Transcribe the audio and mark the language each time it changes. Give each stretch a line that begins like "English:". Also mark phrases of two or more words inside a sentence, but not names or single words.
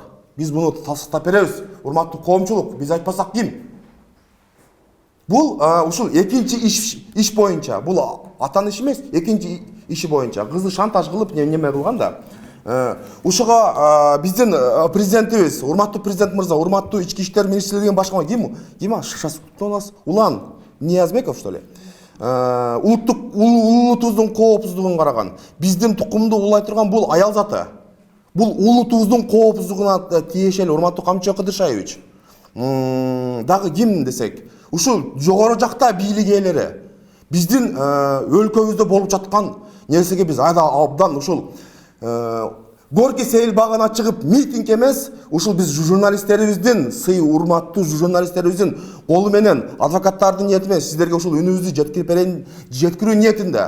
Kyrgyz: Биз муну тастап беребиз. Урматтуу коомчулук, биз айтпасак ким? Бул ушул экинчи иш боюнча. Бул атанын иши эмес, экинчи иши боюнча. Кызды шантаж кылып неме кылган да. Ушуга биздин президентибиз, урматтуу президент мырза, урматтуу ички иштер министрлигинин башкарма ким?
Russian: Сейчас кто у нас? Улан Ниязбеков, что ли?
Kyrgyz: Улутубуздун коопсуздугун караган. Биздин тукумду улай турган бул аял заты. Бул улутубуздун коопсуздугуна тиешелүү, урматтуу Камчы Кыдыршаевич. Дагы ким десек, ушул жогору жакта бийлик ээлери биздин өлкөбүздө болуп жаткан нерсеге биз абдан ушул Горький сейил багына чыгып митинг эмес, ушул биз журналисттерибиздин, сый урматтуу журналисттерибиздин колу менен, адвокаттардын ниети менен сиздерге ушул үнүбүздү жеткирүү ниетинде.